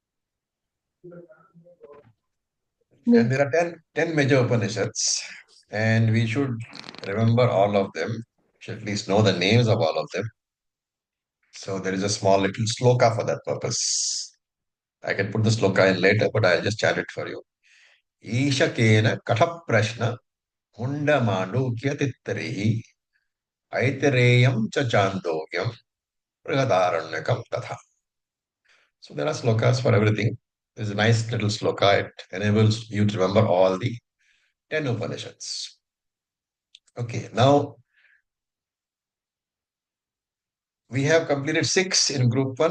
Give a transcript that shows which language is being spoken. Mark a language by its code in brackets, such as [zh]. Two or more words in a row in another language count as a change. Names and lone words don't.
[en] And there are 10 major Upanishads, and we should remember all of them. We should at least know the names of all of them. So there is a small little sloka for that purpose. I can put the sloka in later, but I'll just chant it for you. [sa] ईशकेन कठप्रश्न मुण्डमाण्डूक्य तित्तिरिः ऐतरेयं च छान्दोग्यं बृहदारण्यकं तथा. [en] So there are slokas for everything. There's a nice little sloka. It enables you to remember all the 10 Upanishads. Okay, now we have completed 6 in group 1.